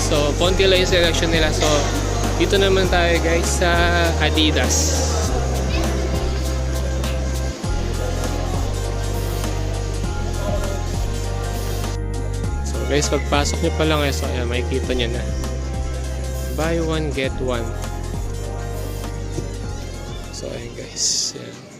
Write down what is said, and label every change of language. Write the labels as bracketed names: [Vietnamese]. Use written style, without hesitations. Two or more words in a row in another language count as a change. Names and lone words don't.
[Filipino] So konti lang yung selection nila. So dito naman tayo guys sa Adidas. So guys, pagpasok nyo pa lang so ayan, makikita nyo na [English] buy one get one. [Filipino] So ayan guys, ayan.